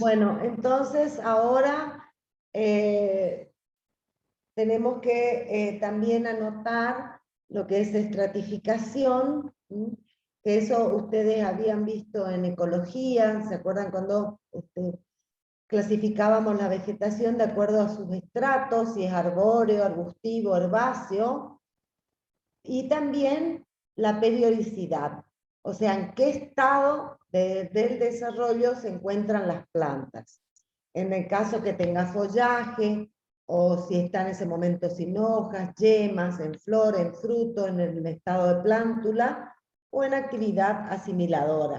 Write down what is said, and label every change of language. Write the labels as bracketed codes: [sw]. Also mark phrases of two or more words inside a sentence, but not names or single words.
[es] Bueno, entonces ahora tenemos que también anotar lo que es estratificación, que eso ustedes habían visto en ecología. ¿Se acuerdan cuando clasificábamos la vegetación de acuerdo a sus estratos, si es arbóreo, arbustivo, herbáceo? Y también la periodicidad, o sea, en qué estado del desarrollo se encuentran las plantas. En el caso que tenga follaje, o si está en ese momento sin hojas, yemas, en flor, en fruto, en el estado de plántula, o en actividad asimiladora.